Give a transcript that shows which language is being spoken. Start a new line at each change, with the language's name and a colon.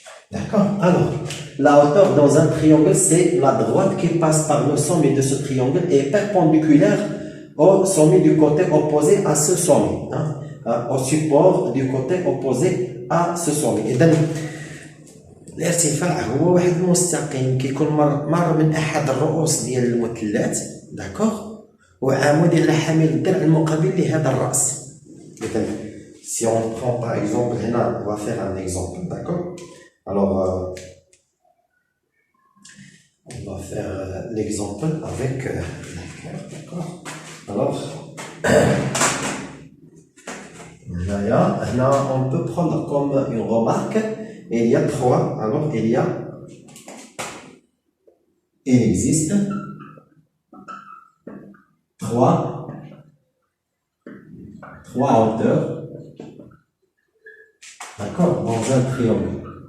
French: D'accord? Alors, la hauteur dans un triangle, c'est la droite qui passe par le sommet de ce triangle et est perpendiculaire au sommet du côté opposé à ce sommet, hein, au support du côté opposé à ce sommet.
Arabic: إذن الارتفاع هو واحد المستقيم كيكون مر من أحد الرؤوس ديال المثلث، داكوغ، وعمودي على حامل الضلع المقابل لهذا الرأس.
French: إذن si on prend par exemple هنا on va faire un exemple, d'accord? Alors on va faire l'exemple avec d'accord? Alors là on peut prendre comme une remarque, il y a trois, alors il existe trois hauteurs, d'accord, dans un triangle.